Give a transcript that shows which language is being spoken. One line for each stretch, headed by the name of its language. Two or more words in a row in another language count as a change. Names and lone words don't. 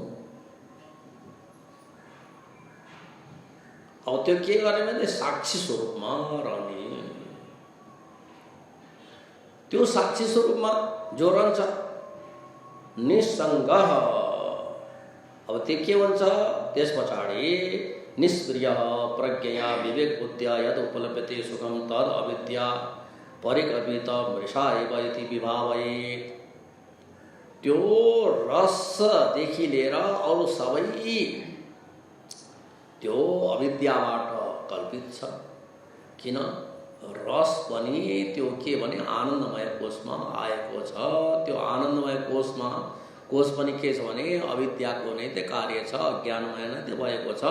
Nepali: अब त्यो के गर्ने भने साक्षी स्वरूपमा रहने। त्यो साक्षी स्वरूपमा जो रहन्छ निसंग। अब त्यो के भन्छ त्यस पछाडि
Sanskrit: निष्क्रिय प्रज्ञया विवेक बुद्ध्या यद उपलभ्यते सुखम तद अविद्या परिकल्पित मृषा एव इति विभावयेत्।
Nepali: त्यो रसदेखि लिएर अरू सबै त्यो अविद्याबाट कल्पित छ। किन? रस पनि त्यो के भने आनन्दमय कोशमा आएको छ। त्यो आनन्दमय कोश पनि के छ भने अविद्याको नै त्यो कार्य छ, अज्ञानमय नै त्यो भएको छ।